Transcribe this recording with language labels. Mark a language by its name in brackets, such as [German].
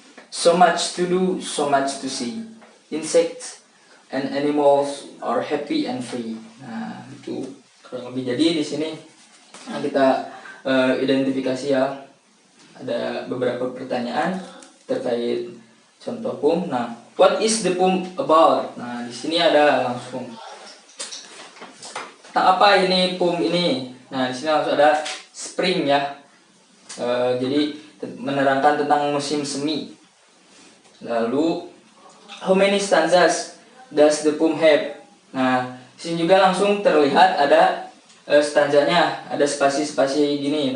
[English] So much to do, so much to see. Insects and animals are happy and free. [Indonesian] Nah, itu kurang lebih. Jadi di sini kita identifikasi ya. Ada beberapa pertanyaan terkait contoh poem. [English] Nah, what is the poem about? [Indonesian] Nah, di sini ada langsung tentang apa ini poem ini. Nah, di sini langsung ada spring ya. Jadi menerangkan tentang musim semi. Lalu [English] how many stanzas does the poem have? [Indonesian] Nah, di sini juga langsung terlihat ada stanzanya, ada spasi-spasi gini.